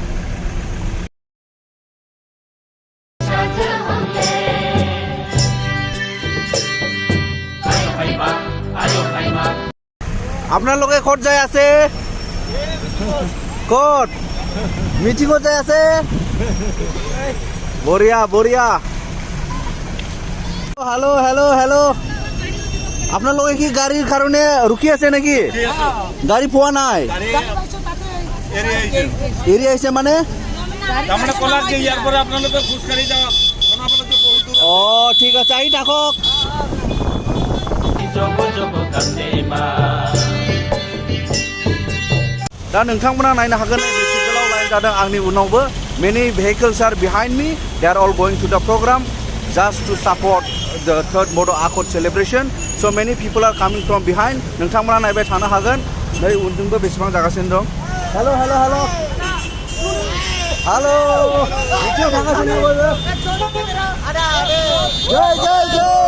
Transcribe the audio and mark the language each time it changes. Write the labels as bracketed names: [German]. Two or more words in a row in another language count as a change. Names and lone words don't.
[Assamese] আপনার লোকে কোট যায় আছে কোট মিটিংও যায় আছে বড়িয়া হ্যালো আপনার লোকে কি গাড়ির কারণে রুকি আছে নাকি গাড়ি পোয়া নাই এরিয়া আছে মানে ও ঠিক আছে আই থাকক [Bodo] दा नोंथांमोना नायनो हागोन बेसे गोलाव लाइन जादों आंनि उनावबो [English] many vehicles are behind me. They are all going to the program just to support the Third Bodo Accord celebration. So many people are coming from behind. [Bodo] नोंथांमोना नायबाय थानो हागोन नै उनजोंबो बेसेबां जागासिनो दं हेलो बिथिङाव थांगासिनो बयबो जय